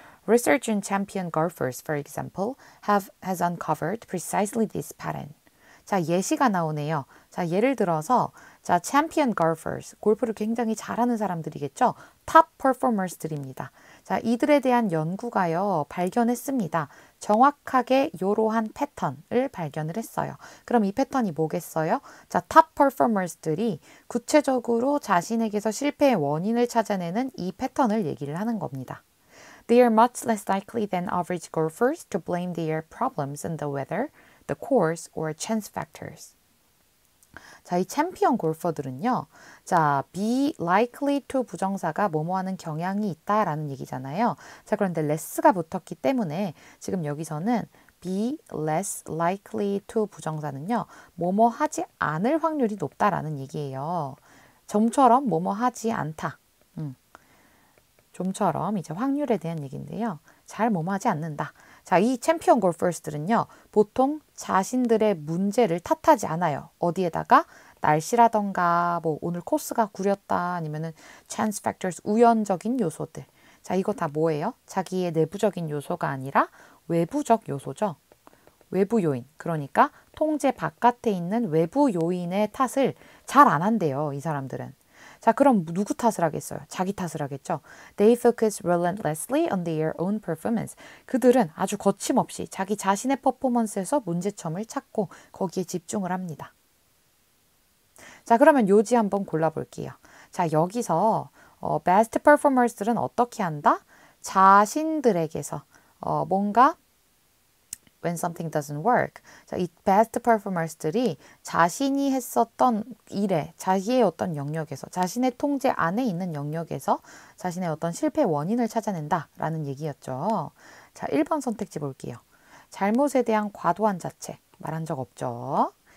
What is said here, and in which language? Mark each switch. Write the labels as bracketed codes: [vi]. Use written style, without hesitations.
[en] Research in champion golfers, for example, has uncovered precisely this pattern. [ko] 자, 예시가 나오네요. 자, 예를 들어서 자, champion golfers, 골프를 굉장히 잘하는 사람들이겠죠. top performers들입니다. 자, 이들에 대한 연구가요, 발견했습니다. 정확하게 이러한 패턴을 발견을 했어요. 그럼 이 패턴이 뭐겠어요? 자, top performers들이 구체적으로 자신에게서 실패의 원인을 찾아내는 이 패턴을 얘기를 하는 겁니다. [en] They are much less likely than average golfers to blame their problems on the weather, the course, or chance factors. [ko] 자, 이 챔피언 골퍼들은요. 자, be likely to 부정사가 뭐뭐 하는 경향이 있다라는 얘기잖아요. 자, 그런데 less가 붙었기 때문에 지금 여기서는 be less likely to 부정사는요. 뭐뭐 하지 않을 확률이 높다라는 얘기예요. 좀처럼 뭐뭐 하지 않다. 좀처럼 이제 확률에 대한 얘기인데요. 잘 뭐뭐 하지 않는다. 자, 이 챔피언 골퍼스들은요. 보통 자신들의 문제를 탓하지 않아요. 어디에다가 날씨라던가 뭐 오늘 코스가 구렸다 아니면은 chance factors 우연적인 요소들. 자, 이거 다 뭐예요? 자기의 내부적인 요소가 아니라 외부적 요소죠. 외부 요인. 그러니까 통제 바깥에 있는 외부 요인의 탓을 잘 안 한대요. 이 사람들은. 자, 그럼 누구 탓을 하겠어요? 자기 탓을 하겠죠. [en] They focus relentlessly on their own performance. [ko] 그들은 아주 거침없이 자기 자신의 퍼포먼스에서 문제점을 찾고 거기에 집중을 합니다. 자, 그러면 요지 한번 골라볼게요. 자, 여기서 best performers들은 어떻게 한다? 자신들에게서 뭔가 [en] when something doesn't work. [ko] 자, 이 best performers들이 자신이 했었던 일에, 자기의 어떤 영역에서, 자신의 통제 안에 있는 영역에서 자신의 어떤 실패 원인을 찾아낸다라는 얘기였죠. 자, 1번 선택지 볼게요. 잘못에 대한 과도한 자책, 말한 적 없죠.